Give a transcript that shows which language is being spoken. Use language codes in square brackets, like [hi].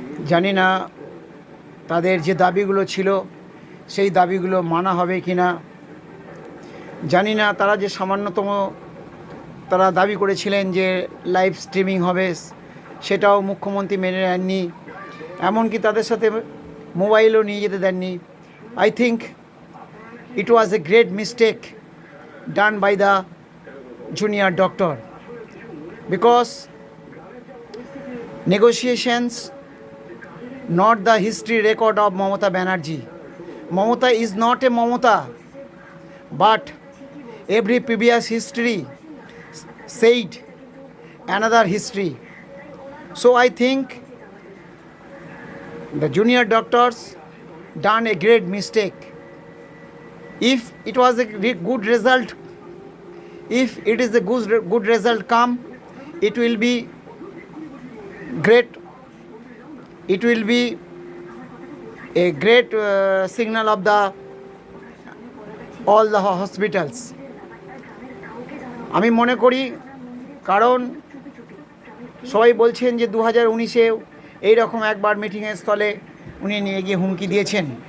[bn] জানি না তাদের যে দাবিগুলো ছিল সেই দাবিগুলো মানা হবে কি না। জানি না তারা যে সামান্যতম তারা দাবি করেছিলেন যে লাইভ স্ট্রিমিং হবে, সেটাও মুখ্যমন্ত্রী মেনে নেননি। এমনকি তাদের সাথে মোবাইলও নিয়ে যেতে দেননি। [en] I think it was a great mistake done by the junior doctor, because negotiations not the history record of Mamata Banerjee. Mamata is not a Mamata, but every previous history said another history. So I think the junior doctors done a great mistake. If it was a good result, if it is a good result come, it will be great. It will be a great signal of the all the hospitals. [bn] আমি মনে করি, কারণ সবাই বলছেন যে 2019-এও এইরকম একবার মিটিংয়ের স্থলে উনি নিয়ে গিয়ে হুমকি দিয়েছেন।